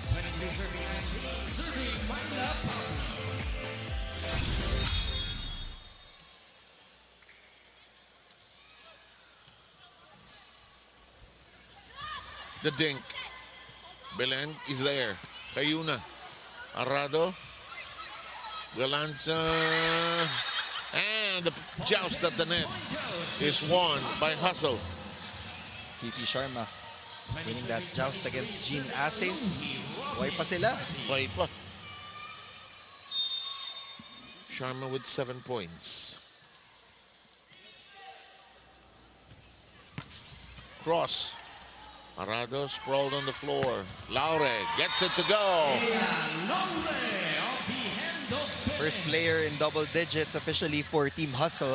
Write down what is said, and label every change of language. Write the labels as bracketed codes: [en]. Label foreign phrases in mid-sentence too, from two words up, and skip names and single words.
[en] The dink. Belen is there. Kayuna. Arado. Galanza. And the joust at the net is won by Hustle. PP Sharma winning that joust against Jean Asis. [tl] Buhay pa sila. Buhay pa. [en] Sharma with 7 points. Cross. Arado sprawled on the floor. Laure gets it to go. First player in double digits officially for Team Hustle.